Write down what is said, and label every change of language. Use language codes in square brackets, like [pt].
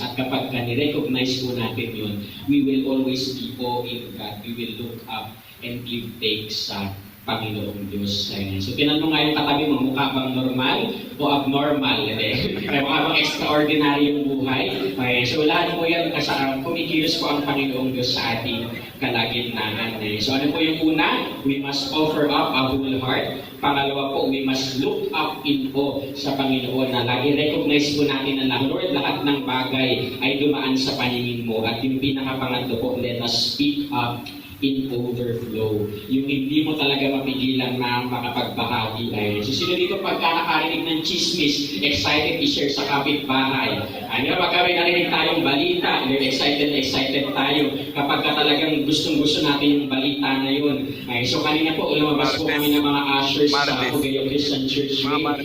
[tl] At kapag ni-recognize po natin yun, [en] we will always be in God. We will look up and give thanks sa [tl] Panginoong Diyos. Ayan. So tinanong nga yung katabi mo, mukha bang normal o abnormal? Kaya mukha bang extraordinary yung buhay? Ayan. So lahat po yan, kumikilos po ang Panginoong Diyos sa ating kalagitnaan. Ayan. So ano po yung una? [en] We must offer up a whole heart. [tl] Pangalawa po, [en] we must look up in awe [tl] sa Panginoon na lagi recognize po natin na Lord, lahat ng bagay ay dumaan sa paningin mo. At yung pinakapangatlo po, [en] let us speak up in overflow. [tl] Yung hindi mo talaga mapigilan na makapagbahagi ay. So sino dito pagka nakarinig ng chismis, excited i-share sa kapitbahay. Ano pagka may narinig tayong balita, excited tayo. Kapag ka talagang gustong-gusto natin yung balita na yun. Ay, so kanina po, lumabas po kami ng mga ushers sa Pugayo Christian Church Way.